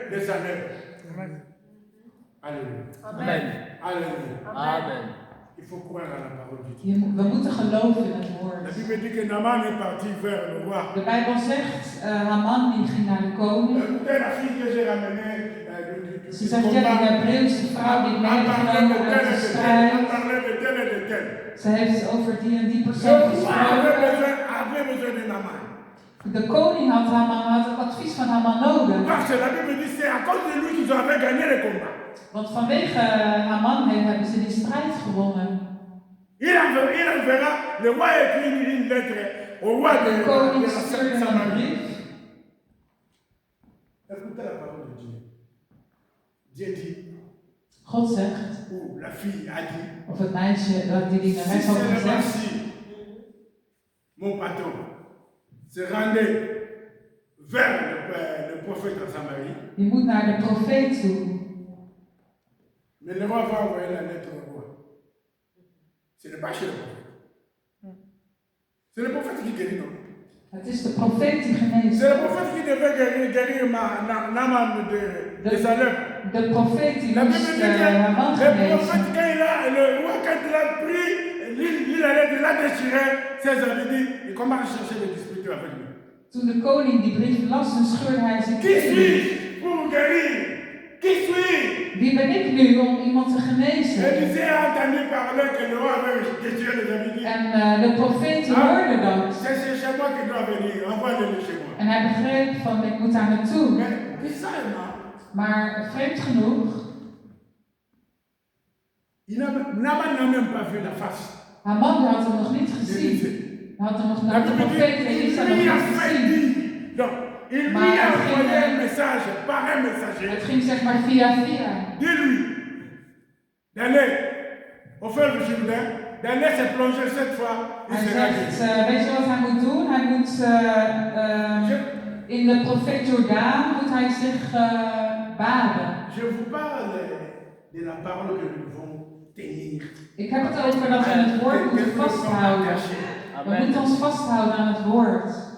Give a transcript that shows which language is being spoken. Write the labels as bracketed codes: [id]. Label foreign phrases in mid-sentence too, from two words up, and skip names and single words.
[fr] enlève. Amen. Alléluia. Amen. Alléluia. Amen. Il faut croire à la parole de Dieu. [nl] We moeten geloven in het [fr] La [nl] woord. [fr] Bible dit que Naaman est parti vers le roi. [nl] De Bijbel zegt, Haman die ging naar de koning. [fr] Écoutez la fille que j'ai ramenée [nl] Ze zegt, ja, die Hebreeuwse vrouw die ik meegenomen uit de strijd. [fr] Elle parlait de tel et de tel. [nl] Ze heeft over die en die [fr] Le [nl] persoon [fr] roi [nl] gesproken. [fr] avait besoin de Naaman. [nl] De koning had het advies van Haman nodig. [fr] Parce que la Bible dit c'est à cause de lui qu'ils ont gagné le combat. [nl] Want vanwege Haman hebben ze die strijd gewonnen. [fr] Il enverra, le roi écrit une lettre au roi de [nl] De koning [fr] la [nl] stuurde een [fr] Samarie. [nl] brief. [fr] Écoutez la parole de Dieu. Dieu dit, [nl] God zegt, [fr] ou la fille a dit, [nl] of het meisje die [fr] si [nl] dienares had [fr] seulement [nl] gezegd, [fr] si mon patron se rendait vers le prophète en Samarie, [nl] je moet naar de profeet toe. [fr] mais le roi va envoyer la lettre au roi. Ce n'est pas chez le prophète. C'est le prophète qui guérit, non? [nl] Het is de profeet die geneest. [fr] C'est le prophète qui devait guérir Naaman de sa lèpre. [nl] De profeet die [fr] La Bible [nl] moest [fr] dit que [nl] Haman [fr] le [nl] genezen. [fr] prophète, le roi, quand il a pris il a déchiré ses habits, dit, il commence à chercher des disputer avec lui. [nl] Toen de koning die brief las, dan scheurde hij zijn [fr] Qui [nl] kleding. [fr] suis-je pour guérir? Qui suis-je? [nl] Wie ben ik nu om iemand te [fr] Et [nl] genezen? [fr] Élisée a entendu parler que le roi avait déchiré les habits. [nl] En de profeet die hoorde dat. [fr] C'est chez moi qu'il doit venir, envoie-le chez moi. [nl] En hij begreep van, ik moet daar naartoe. [fr] Mais bizarrement, [nl] Maar vreemd genoeg, [fr] Naaman n'a même pas vu la face [nl] Haman die had hem nog niet gezien. [fr] d'Élisée. [nl] Hij had hem nog [fr] La [nl] naar de [fr] Bible [nl] profeet [fr] dit, [nl] Elisa [fr] il [nl] nog [fr] lui a [nl] niet [fr] fait [nl] gezien. [fr] dire. Donc, il lui [nl] Maar [fr] a [nl] het [fr] envoyé [nl] ging, [fr] un message par un [nl] Het [fr] messager. [nl] ging zeg maar via via. [fr] Dis-lui d'aller au feu du Jourdain, d'aller se plonger cette fois, il [nl] Hij [fr] sera [nl] zegt, [fr] guéri. [nl] weet je wat hij moet doen? Hij moet in de profeet Jordaan moet hij zich baden. [fr] Je vous parle de la parole que nous devons tenir. [nl] Ik heb het over dat we het woord moeten vasthouden. We moeten ons vasthouden aan het woord.